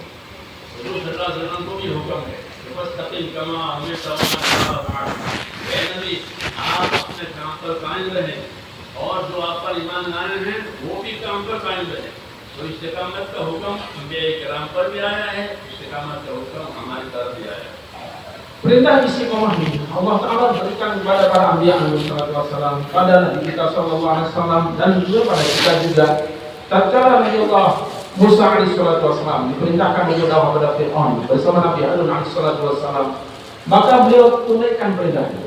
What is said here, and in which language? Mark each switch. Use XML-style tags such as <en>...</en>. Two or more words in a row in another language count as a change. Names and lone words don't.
<hi>हुजूर</hi> <ar>صلى الله عليه وسلم</ar> <hi>को भी हुक्म है कि</hi> <ar>فاستقم كما أمرت</ar> <hi>ए नबी, आप अपने काम पर कायम रहें और जो आप पर ईमान लाए हैं वो भी काम पर कायम रहें। तो इस्तिकामत का हुक्म अंबिया किराम पर भी आया है, इस्तिकामत का हुक्म हमारी तरफ भी आया है।</hi> <id>Perintah istiqomah ini Allah Ta'ala berikan kepada para anbiya alaihissalam, pada Nabi kita</id> <ar>صلى الله عليه وسلم,</ar> <id>dan juga pada kita juga. Tatkala Nabi Allah Musa alaihissalam diperintahkan untuk dakwah pada Fir'aun bersama Nabi Harun alaihissalam, maka beliau tunaikan perintah itu.</id>